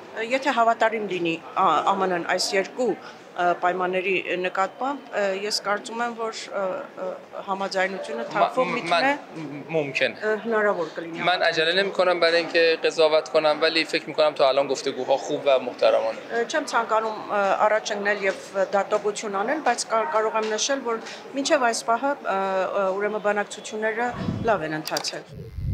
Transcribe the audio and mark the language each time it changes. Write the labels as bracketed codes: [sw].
[hy] Եթե հավատարիմ լինի ԱՄՆ-ն այս երկու պայմանների նկատմամբ, ես կարծում եմ, որ համաձայնությունը թափով միտնե [fa] ممکنه. [hy] հնարավոր կլինի։ [fa] من عجله نمی‌کنم برای اینکه قضاوت کنم ولی فکر می‌کنم تا الان گفتگوها خوب و محترمانه. [hy] Չեմ ցանկանում առաջ ընկնել եւ դատողություն անել, բայց կարող եմ նշել, որ մինչեւ այս պահը ուրեմն բանակցությունները լավ են ընթացել։